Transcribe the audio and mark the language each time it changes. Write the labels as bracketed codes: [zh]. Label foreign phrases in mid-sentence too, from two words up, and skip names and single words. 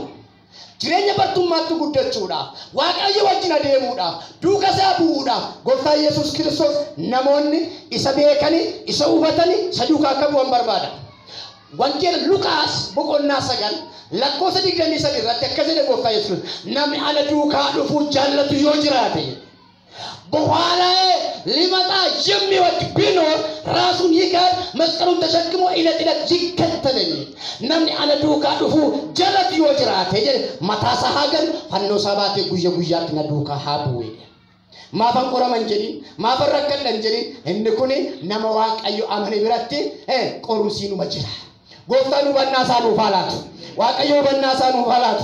[om] Jireenya bartummaatti guddachuudhaaf Waaqayyo wajjin adeemuudhaaf duuka isaa bu'uudhaaf gooftaa Yesuus Kiristoos namoonni isa beekanii isa hubatanii isa duukaa akka bu'an barbaada. Wangeela Luqaas boqonnaa 9 lakkoofsa 23 irratti akkas jedhe gooftaa Yesuus namni ana duukaa dhufuu jaallatu yoo jiraate [am] በኋላዬ ሊመጣ የሚወድ ቢኖር ራሱን ይካድ መስቀሉን ተሸክሞ ዕለት ዕለት ይከተለኝ [om] namni ana duukaa dhufu jalatti yoo jiraate mataasaa hagan fannoo sabaatee guyyaa guyyaatti na duukaa haa bu'e. Maafan qoraman jedhi maafan rakkadhan jedhi inni kun nama Waaqayyo amane biratti qorumsiinuma jira. Gooftaan hubannaasaa nuuf haalaatu. Waaqayyo hubannaasaa nuuf haalaatu.